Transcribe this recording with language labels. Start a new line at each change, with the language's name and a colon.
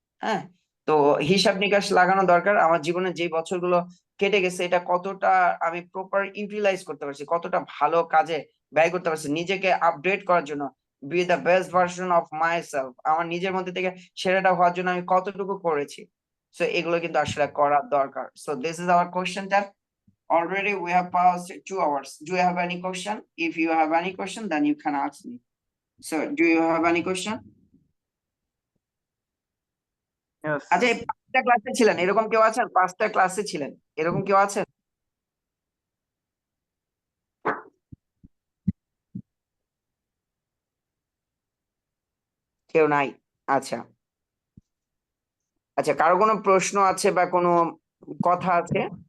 Bangla: হ্যাঁ, তো হিসাব নিকাশ লাগানো দরকার, আমার জীবনে যে বছরগুলো কেটে গেছে এটা কতটা আমি প্রপার ইউটিলাইজ করতে পারছি, কতটা ভালো কাজে ব্যয় করতে পারছি নিজেকে আপডেট করার জন্য,
English: be the best version of myself,
Bangla: আমার নিজের মধ্যে থেকে সেরাটা হওয়ার জন্য আমি কতটুকু করেছি। সো এগুলো কিন্তু আসলে করা দরকার।
English: So this is our question tag. Already we have passed 2 hours. Do you have any question? If you have any question, then you can ask me. So do you have any question? Yes.
Bangla: আচ্ছা, এই 5টা ক্লাসে ছিলেন এরকম কেউ আছেন? 5টা ক্লাসে ছিলেন এরকম কেউ আছেন? কেউ নাই? আচ্ছা আচ্ছা, কারো কোনো প্রশ্ন আছে বা কোনো কথা আছে?